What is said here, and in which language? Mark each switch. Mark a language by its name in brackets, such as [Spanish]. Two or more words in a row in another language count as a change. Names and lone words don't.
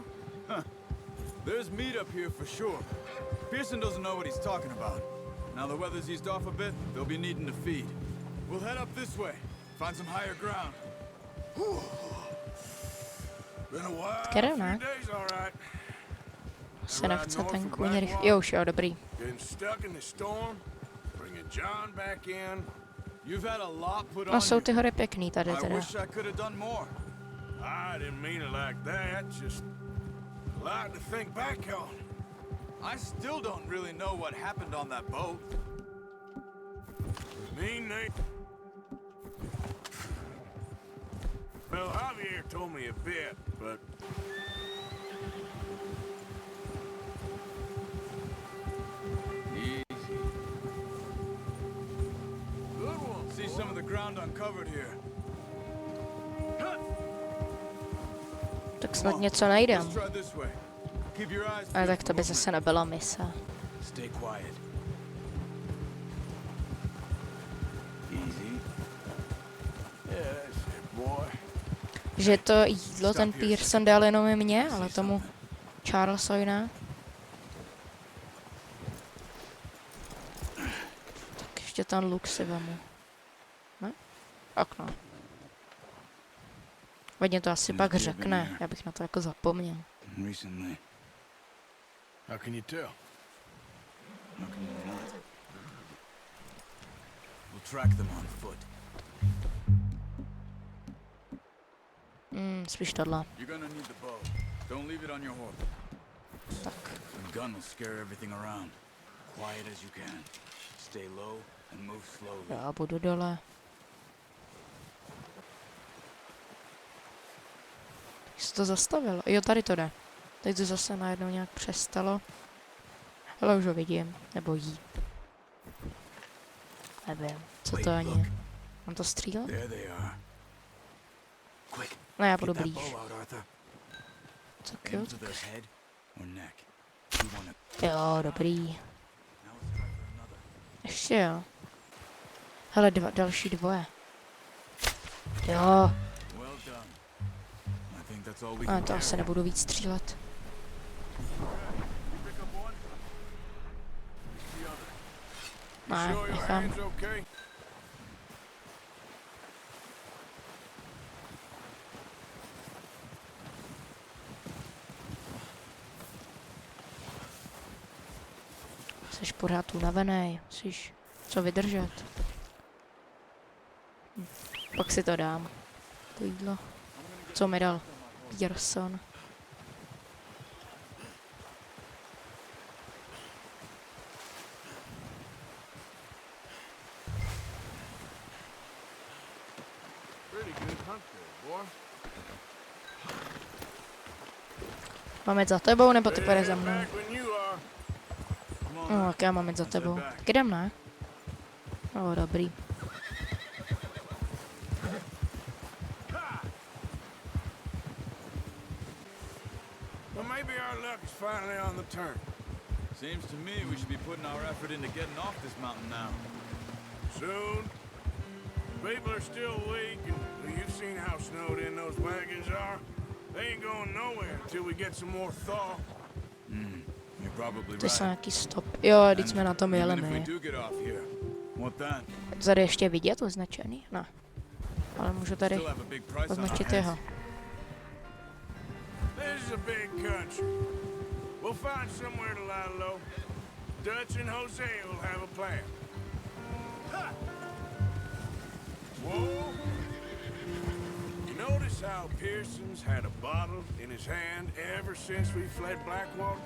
[English] Huh. There's meat up here for sure. Pearson doesn't know what he's talking about. Now the weather's eased off a bit, they'll be needing to feed. We'll head up this way. Find some higher ground. Been a while. [Czech] Kterou [English] Few [Czech] ne? [English] days, all right. [Czech] Se nechce ten kůň rychle. Jo, už jo, dobrý. [English] Getting stuck in the storm, bringing John back in. You've had a lot put on [Czech] No jsou [English] you. [Czech] ty hory pěkný tady [English] I [Czech] teda. [English] wish I could have done more. I didn't mean it like that, just a lot to think back on. I still don't really know what happened on that boat. Mean they... Well, Javier told me a bit, but... Easy. Good one. See some of the ground uncovered here. [Czech] Tak snad něco najdem. [English] Let's try this way. Keep your eyes [Czech] Ale [English] peeled [Czech] tak [English] for [Czech] to by [English] movement. [Czech] zase nebyla mise. [English] Stay quiet. Easy. Yeah, that's it, boy. [Czech] Že to jídlo ten Pearson dal jenom mě, ale tomu Charlesovi ne. Tak ještě ten luk si vemu. Ne? Okno. Vadně to asi pak řekne, já bych na to jako zapomněl. [English] Recently. How can you tell? How can you not? We'll track them on foot. [Czech] Spíš tohle. [English] You're gonna need the bow. Don't leave it on your horse. [Czech] Tak. [English] The gun will scare everything around. Quiet as you can. Stay low and move slowly. [Czech] Já budu dole. Jak se to zastavilo? Jo, tady to jde. Teď to zase najednou nějak přestalo. Ale už ho vidím. Nebo jí. Nevím, co to ani je. Mám to střílet? [English] There they are. Quick, [Czech] Ne, já [English] get [Czech] budu [English] that [Czech] blíž. [English] bow out, Arthur. [Czech] Tak [English] Aim [Czech] jo. [English] to their head or neck. You wanna... [Czech] Jo, dobrý. [English] Now let's try for another. [Czech] Ještě jo. Hele, další dvoje. Jo, [English] Well done. I think that's all we [Czech] a [English] can [Czech] to [English] do. [Czech] asi nebudu víc střílet. [English] Pick up one. The other. [Czech] Ne, [English] Sure your [Czech] nechám. [English] hand's okay? [Czech] Jsi pořád unavený, musíš co vydržet. Pak si to dám. To jídlo. Co mi dal? [English] Gerson. Pretty good hunt there, boy. [Czech] Máme jít za tebou, nebo ty půjdeš za mnou? [English] Back when you are. Come on, [Czech] No, tak já mám jít za tebou. Tak jdem, ne? O, dobrý. [English] Well, maybe our luck is finally on the turn. seems to me we should be putting our effort into getting off this mountain now. Soon. People are still weak, and you've seen how snowed in those wagons are. They ain't going nowhere until we get some more thaw. You're probably [Czech] To jsou [English] right. [Czech] nějaký stop. Jo, teď jsme na tom jeli [English] Even if we [Czech] my. [English] do get off here, what then? [Czech] Tady ještě vidět označený? Ne. Ale můžu tady [English] Still have a big price on our [Czech] označit [English] heads. [Czech] jeho. [English] This is a big country. We'll find somewhere to lie low. Dutch and Jose will have a plan. Ha! Whoa! You notice how Pearson's had a bottle in his hand ever since we fled Blackwater?